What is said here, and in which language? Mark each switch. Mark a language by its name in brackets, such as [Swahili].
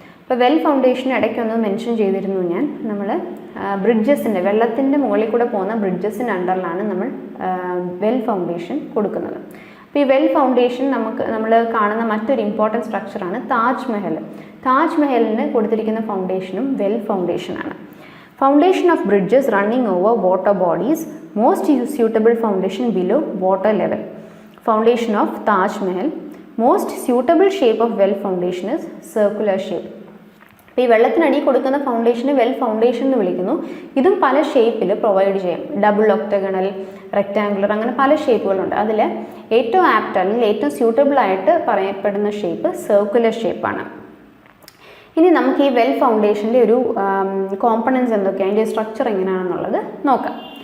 [Malayalam] ഇപ്പോൾ well foundation ഇടയ്ക്കൊന്ന് mention ചെയ്തിരുന്നു ഞാൻ. നമ്മൾ ബ്രിഡ്ജസിൻ്റെ, വെള്ളത്തിൻ്റെ മുകളിൽ കൂടെ പോകുന്ന ബ്രിഡ്ജസിൻ്റെ അണ്ടറിലാണ് നമ്മൾ വെൽ ഫൗണ്ടേഷൻ കൊടുക്കുന്നത്. അപ്പോൾ ഈ വെൽ ഫൗണ്ടേഷൻ നമ്മൾ കാണുന്ന മറ്റൊരു ഇമ്പോർട്ടൻറ്റ് സ്ട്രക്ചറാണ് താജ്മഹൽ. താജ്മഹലിന് കൊടുത്തിരിക്കുന്ന ഫൗണ്ടേഷനും well ഫൗണ്ടേഷനാണ്. [English] Foundation of bridges running over water bodies, most suitable foundation below water level. Foundation of Taj Mahal, most suitable shape of well foundation is circular shape. [Malayalam] അപ്പോൾ ഈ വെള്ളത്തിനടി കൊടുക്കുന്ന ഫൗണ്ടേഷന് വെൽ ഫൗണ്ടേഷൻ എന്ന് വിളിക്കുന്നു. ഇതും പല ഷേപ്പിൽ പ്രൊവൈഡ് ചെയ്യും. ഡബിൾ ഒക്ടഗണൽ, റെക്റ്റാങ്കുലർ, അങ്ങനെ പല ഷേപ്പുകളുണ്ട്. അതിൽ ഏറ്റവും ആപ്റ്റ് അല്ലെങ്കിൽ ഏറ്റവും സ്യൂട്ടബിൾ ആയിട്ട് പറയപ്പെടുന്ന ഷേപ്പ് സർക്കുലർ ഷേപ്പാണ്. ഇനി നമുക്ക് ഈ വെൽ ഫൗണ്ടേഷൻ്റെ ഒരു കോമ്പണൻസ് എന്തൊക്കെയാണ്, അതിൻ്റെ സ്ട്രക്ചർ എങ്ങനെയാണെന്നുള്ളത് നോക്കാം.